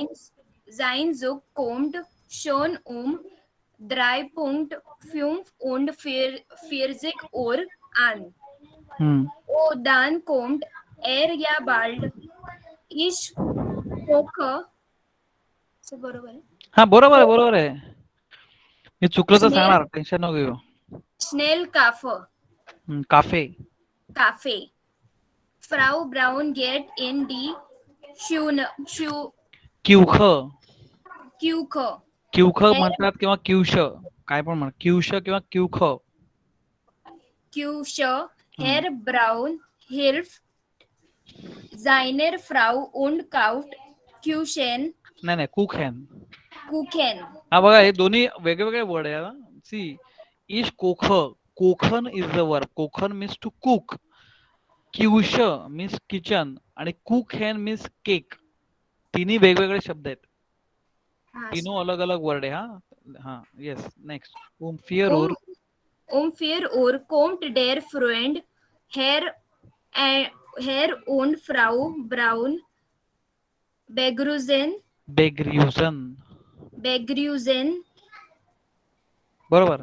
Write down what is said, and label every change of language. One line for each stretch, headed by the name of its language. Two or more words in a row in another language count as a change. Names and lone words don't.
German: Sein Zug kommt schon um 3:45 Uhr an. Hmm. Oh, dann kommt er ja bald. Ich koche. So,
Marathi: बरोबर आहे. हा बरोबर आहे. मी चुकलं तर सांगणार, टेन्शन नको घेऊ.
German: Schnell काफे. Frau Braun geht in die
Marathi: क्यूख म्हणतात किंवा क्यूश, काय पण म्हणा, क्यूश किंवा क्यूख.
German: Herr Braun hilft seiner Frau und kauft Kuchen.
Marathi: नाही कुखेन. हा बघा, हे दोन्ही वेगवेगळे वर्ड आहे.
German: sie ich kochen
English: is the verb. kochen means to cook. Küche means kitchen आणि Kuchen means cake.
Marathi: तिन्ही वेगवेगळे शब्द आहेत.
Hindi: तीनों अलग अलग वर्ड है. हाँ यस. नेक्स्ट.
German: Um 4 Uhr kommt der Freund Herr und Frau Braun begrüßen.
Marathi: बरोबर.